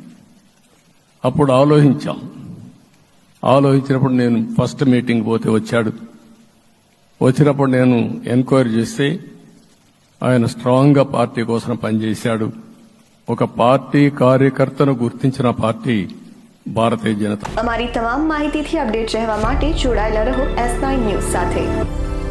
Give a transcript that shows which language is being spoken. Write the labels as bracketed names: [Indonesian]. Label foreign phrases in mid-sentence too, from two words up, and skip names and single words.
[Telugu] అప్పుడు ఆలోచించినప్పుడు నేను [English] first meeting [Telugu] పోతే వచ్చాడు. వచ్చినప్పుడు నేను ఎంక్వైరీ చేస్తే ఆయన స్ట్రాంగ్ గా పార్టీ కోసం పనిచేశాడు. ఒక పార్టీ కార్యకర్తను గుర్తించిన పార్టీ భారతీయ జనతా. [Gujarati] અમારી તમામ માહિતીથી અપડેટ રહેવા માટે જોડાયેલા રહો S9 ન્યૂઝ સાથે।